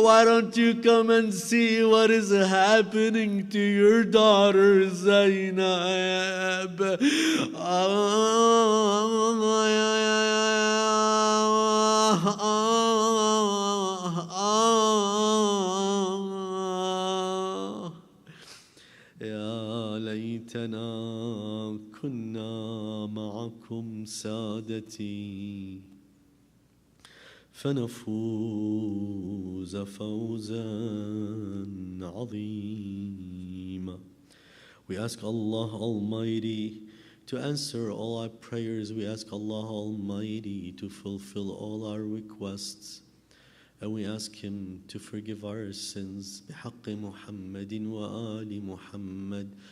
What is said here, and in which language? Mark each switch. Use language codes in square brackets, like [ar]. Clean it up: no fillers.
[en] Why don't you come and see what is happening to your daughter Zainab? [ar] يا ليتنا كنا معكم سادتي فنفوز فوزا عظيما. [en] We ask Allah Almighty to answer all our prayers. We ask Allah Almighty to fulfill all our requests. And we ask Him to forgive our sins. [ar] بحق محمد وآل محمد.